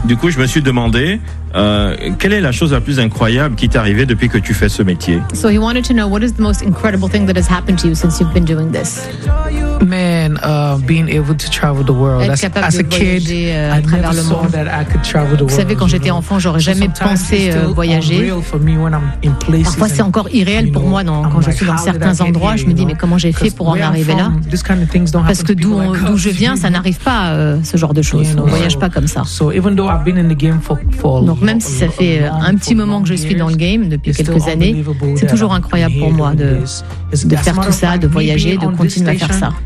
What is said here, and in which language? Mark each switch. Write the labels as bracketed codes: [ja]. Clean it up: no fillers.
[fr] Du coup, je me suis demandé quelle est la chose la plus incroyable qui t'est arrivée depuis que tu fais ce métier. [en] So he wanted to know what is the most incredible thing that has happened to you since you've been doing this. Man, being able to travel the world. As a kid, I never thought that I could travel the world. [fr] Vous savez, quand j'étais enfant, j'aurais jamais pensé voyager. Parfois, c'est encore irréel pour moi. Quand je suis dans certains endroits, je me dis, mais comment j'ai fait pour en arriver là? Parce que d'où je viens, ça n'arrive pas, ce genre de choses. On ne voyage pas comme ça. Donc, même si ça fait un petit moment que je suis dans le game, depuis quelques années, c'est toujours incroyable pour moi de faire tout ça, de voyager, de continuer à faire ça.